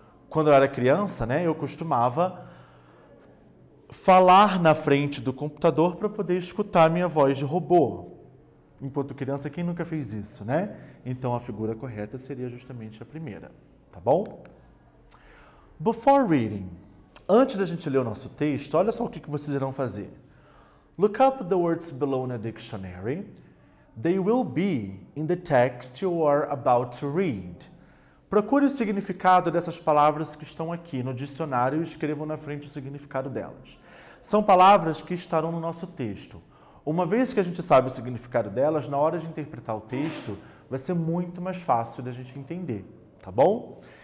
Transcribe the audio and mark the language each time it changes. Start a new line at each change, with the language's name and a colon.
Portuguese: Quando eu era criança, né, eu costumava falar na frente do computador para poder escutar minha voz de robô. Enquanto criança, quem nunca fez isso, né? Então, a figura correta seria justamente a primeira, tá bom?
English: Before reading,
Portuguese: antes da gente ler o nosso texto, olha só o que vocês irão fazer.
English: Look up the words below in a dictionary. They will be in the text you are about to read.
Portuguese: Procure o significado dessas palavras que estão aqui no dicionário e escrevam na frente o significado delas. São palavras que estarão no nosso texto. Uma vez que a gente sabe o significado delas, na hora de interpretar o texto, vai ser muito mais fácil da gente entender, tá bom?